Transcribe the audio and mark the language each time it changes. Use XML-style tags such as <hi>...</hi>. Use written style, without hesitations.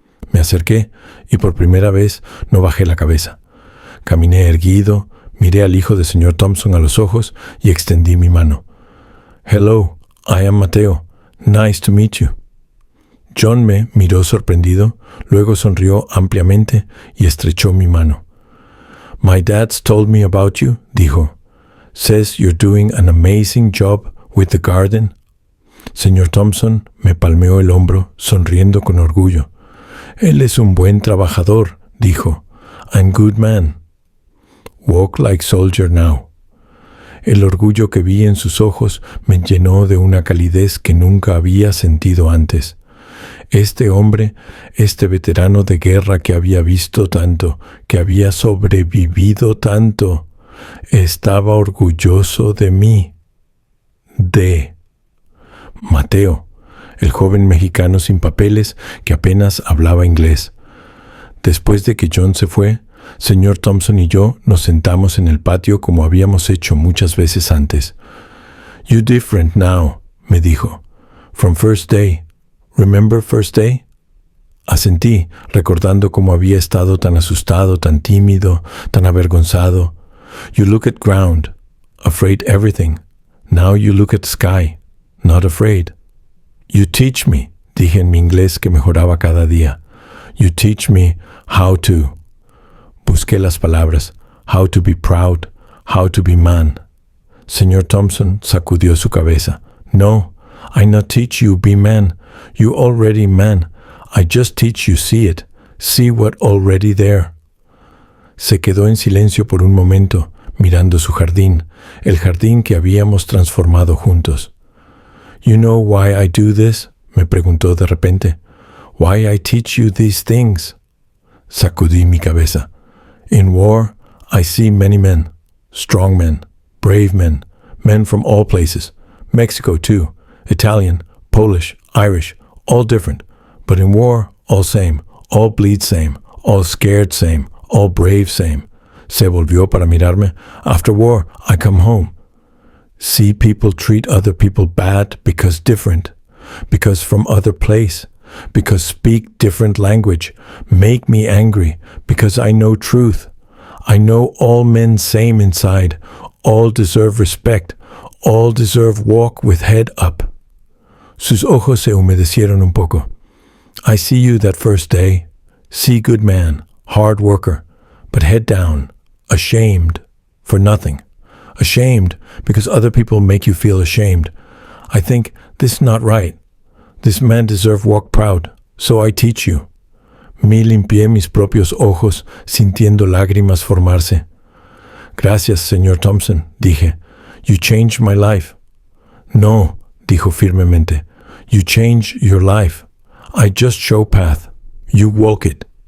<es>Me acerqué y por primera vez no bajé la cabeza. Caminé erguido, Miré al hijo del señor Thompson a los ojos y extendí mi mano.</es> <en>Hello, I am Mateo. Nice to meet you.</en> <es>John me miró sorprendido, luego sonrió ampliamente y estrechó mi mano.</es> <en>My dad's told me about you,</en> <es>dijo.</es> <en>Says you're doing an amazing job with the garden.</en> <es>Señor Thompson me palmeó el hombro, sonriendo con orgullo. Él es un buen trabajador, dijo.</es> <en>I'm good man. Walk like soldier now.</en> <es>El orgullo que vi en sus ojos me llenó de una calidez que nunca había sentido antes. Este hombre, este veterano de guerra que había visto tanto, que había sobrevivido tanto, estaba orgulloso de mí. De Mateo, el joven mexicano sin papeles que apenas hablaba inglés. Después de que John se fue, señor Thompson y yo nos sentamos en el patio como habíamos hecho muchas veces antes.</es> <en>You different now,</en> <es>me dijo.</es> <en>From first day. Remember first day?</en> <es>Asentí, recordando cómo había estado tan asustado, tan tímido, tan avergonzado.</es> <en>You look at ground, afraid everything. Now you look at sky, not afraid. You teach me,</en> <es>dije en mi inglés que mejoraba cada día.</es> <en>You teach me how to.</en> <es>Busqué las palabras.</es> <en>How to be proud, how to be man.</en> <es>Señor Thompson sacudió su cabeza.</es> <en>No, I not teach you be man. You already man. I just teach you see it. See what already there.</en> <es>Se quedó en silencio por un momento, mirando su jardín, el jardín que habíamos transformado juntos.</es> <en>You know why I do this?</en> <es>Me preguntó de repente.</es> <en>Why I teach you these things?</en> <es>Sacudí mi cabeza.</es> <en>In war, I see many men, strong men, brave men, men from all places, Mexico too, Italian, Polish, Irish, all different, but in war, all same, all bleed same, all scared same, all brave same.</en> <es>Se volvió para mirarme.</es> <en>After war, I come home. See people treat other people bad because different, because from other place, because speak different language, make me angry, because I know truth. I know all men same inside, all deserve respect, all deserve walk with head up.</en> <es>Sus ojos se humedecieron un poco.</es> <en>I see you that first day, see good man, hard worker, but head down, ashamed for nothing. Ashamed because other people make you feel ashamed. I think this is not right. This man deserve walk proud, so I teach you.</en> <es>Me limpié mis propios ojos, sintiendo lágrimas formarse. Gracias, señor Thompson, dije.</es> <en>You changed my life. No,</en> <es>dijo firmemente.</es> <en>You change your life. I just show path. You walk it.</en>